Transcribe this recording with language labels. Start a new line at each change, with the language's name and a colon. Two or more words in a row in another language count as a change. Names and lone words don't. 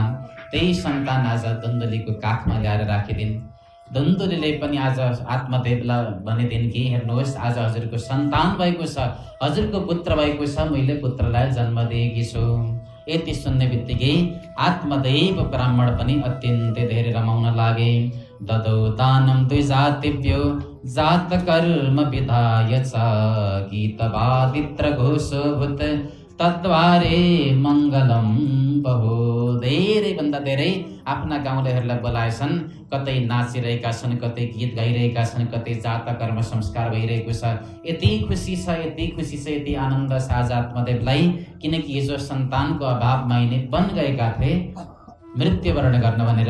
Nepali: त्यही सन्तान आज दन्दुलीको काखमा ल्याएर राखिदिन्। दन्दुलीले पनि आज आत्मदेवलाई भनिदिन् कि हेर्नुहोस्, आज हजुरको सन्तान भएको छ, हजुरको पुत्र भएको छ, मैले पुत्रलाई जन्म दिएकी छु। यति सुन्ने बित्तिकै आत्मदेव ब्राह्मण पनि अत्यन्तै धेरै रमाउन लागे।
Sanskrit: ददौ दानम द्विजातिभ्यो जात कर्म विधाय च गीतवादित्र घोषोभूत तद्वारे मङ्गलम बहु।
Nepali: धेरैभन्दा धेरै आफ्ना गाउँलेहरूलाई बोलाएछन्। कतै नाचिरहेका छन्, कतै गीत गाइरहेका छन्, कतै जात कर्म संस्कार भइरहेको छ। यति खुसी छ, यति खुसी छ, यति आनन्द छ आज आत्मदेवलाई, किनकि हिजो सन्तानको अभावमा यिनी वन गएका थिए मृत्युवरण गर्न भनेर।